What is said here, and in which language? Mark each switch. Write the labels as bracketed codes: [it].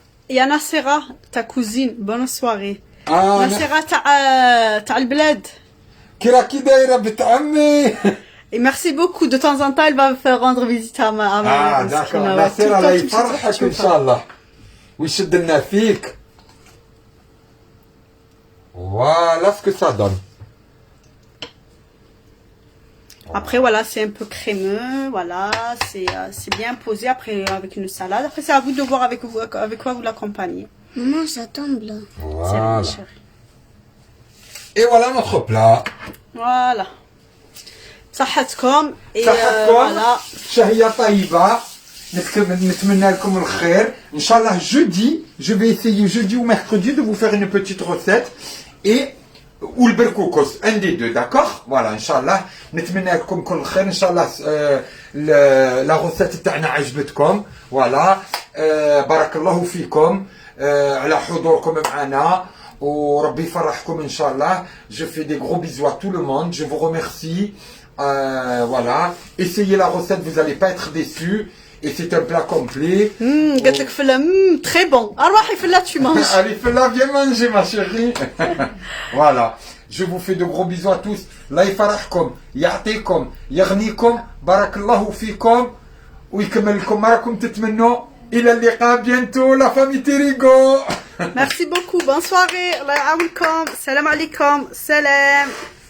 [fr] Il y a Nassera, ta cousine. Bonne soirée. Ah, Nassera, t'as le bled. [ar] كراكي دايرة بنت عمي. [fr] Et merci beaucoup. De temps en temps, elle va me faire rendre visite à ma Ah, d'accord. [ar] ناصر الله يفرحك إن شاء الله. ويشد لنا فيك. [fr] Voilà ce que ça donne. Après, voilà, c'est un peu crémeux. Voilà, c'est bien posé. Après, avec une salade. Après, c'est à vous de voir avec quoi vous l'accompagnez. Maman, ça tombe là. Voilà. C'est bon, chérie. Et voilà notre plat. Voilà. [ar] صحتكم. [fr] Et [ar] صحتكم. [fr] voilà. [ar] شهية طيبة. نتمنى لكم الخير. [fr] Inch'Allah, jeudi, je vais essayer jeudi ou mercredi de vous faire une petite recette. Et ou le berkoukos, un des deux, d'accord? Voilà, Inch'Allah. [ar] نتمنى لكم كل خير. [fr] Inch'Allah, la recette [ar] تاعنا عجبتكم. Voilà. بارك الله فيكم على حضوركم معنا. وربي يفرحكم إن شاء الله. [fr] Je fais des gros bisous à tout le monde. Je vous remercie. Voilà. Essayez la recette, vous n'allez pas être déçus. Et c'est un plat complet. [ar] قالت لك فلا [fr] très bon. [ar] أروحي فلا [fr] tu manges. Allez, fais-la, viens manger, ma chérie. Voilà. Je vous fais de gros bisous à tous. [ar] الله يفرحكم يعطيكم يغنيكم بارك الله فيكم ويكمل لكم ما راكم تتمنوا. إلى اللقاء [fr] bientôt la famille Tirigo. Merci beaucoup. Bonne soirée. [ar] الله يعاونكم. السلام عليكم. سلام.